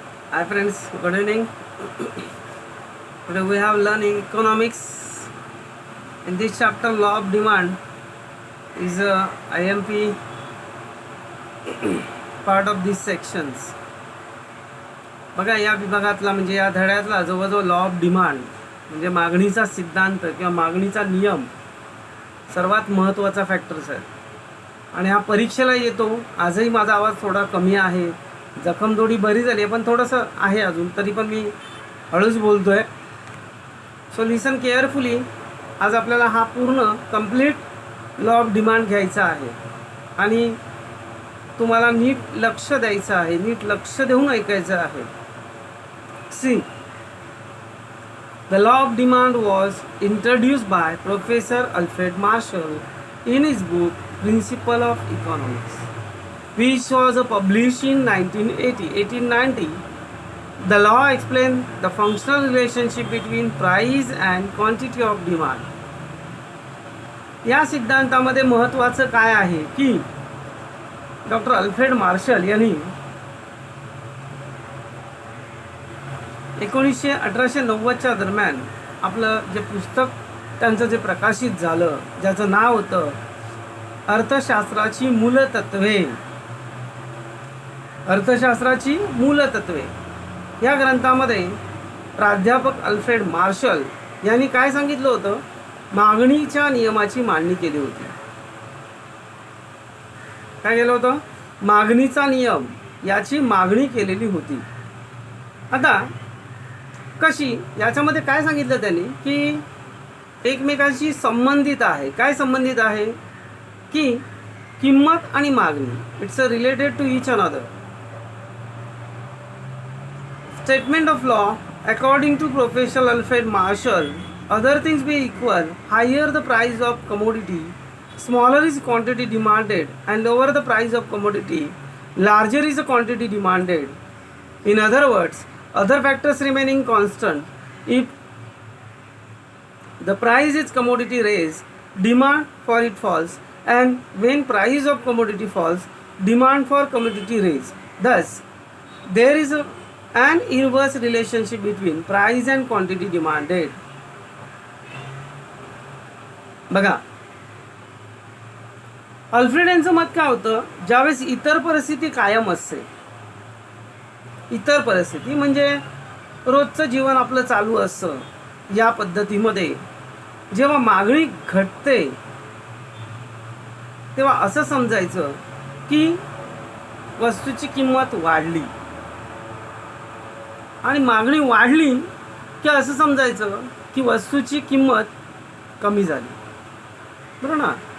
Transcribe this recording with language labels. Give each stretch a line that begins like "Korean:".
English: Hi friends, good evening. Today we have learning economics. In this chapter, law of demand is a IMP part of these sections.
Marathi: बघा या विभागातला म्हणजे या धड्यातला जवळजवळ law of demand म्हणजे मागणीचा सिद्धांत किंवा मागणीचा नियम सर्वात महत्त्वाचा फॅक्टर्स आहे. आणि हा परीक्षेला येतो. आजही माझा आवाज थोडा कमी आहे, जखम थोडी बरी झाली आहे पण थोडंसं आहे अजून, तरी पण मी हळूच बोलतो आहे.
English: So listen carefully.
Marathi: आज आपल्याला हा पूर्ण कंप्लीट लॉ ऑफ डिमांड घ्यायचा आहे आणि तुम्हाला नीट लक्ष द्यायचं आहे, नीट लक्ष देऊन ऐकायचं आहे.
English: See, the law of demand was introduced by professor Alfred Marshall in his book Principle of Economics, which was published in 1890. The law explained the functional relationship between price and quantity of demand.
Marathi: या सिद्धांतामध्ये महत्त्वाचं काय आहे की doctor Alfred Marshall यांनी 1890च्या दरम्यान आपलं जे पुस्तक त्यांचं जे प्रकाशित झालं, ज्याचं नाव होतं अर्थशास्त्राची मूलतत्वे. अर्थशास्त्राची मूलतत्वे या ग्रंथामध्ये प्राध्यापक अल्फ्रेड मार्शल यांनी काय सांगितलं होतं? मागणीच्या नियमाची मांडणी केली होती. काय केलं होतं? मागणीचा नियम याची मागणी केलेली होती. आता कशी? याच्यामध्ये काय सांगितलं त्यांनी की एकमेकांशी संबंधित आहे. काय संबंधित आहे? की किंमत आणि मागणी,
English: It's a related to each another. Statement of law according to professor Alfred Marshall, other things be equal, higher the price of commodity, smaller is quantity demanded and lower the price of commodity, larger is the quantity demanded. In other words, other factors remaining constant, if the price is commodity raise, demand for it falls, and when price of commodity falls, demand for commodity raise. Thus there is an inverse relationship between price and quantity demanded.
Marathi: बघा, Alfred यांचं मत काय होतं? ज्यावेळेस इतर परिस्थिती कायम असते, इतर परिस्थिती म्हणजे रोजचं जीवन आपलं चालू असतं, या पद्धतीमध्ये जेव्हा मागणी घटते तेव्हा असं समजायचं की वस्तूची किंमत वाढली, आणि मागणी वाढली की असं समजायचं की वस्तूची किंमत कमी झाली. बरोबर ना?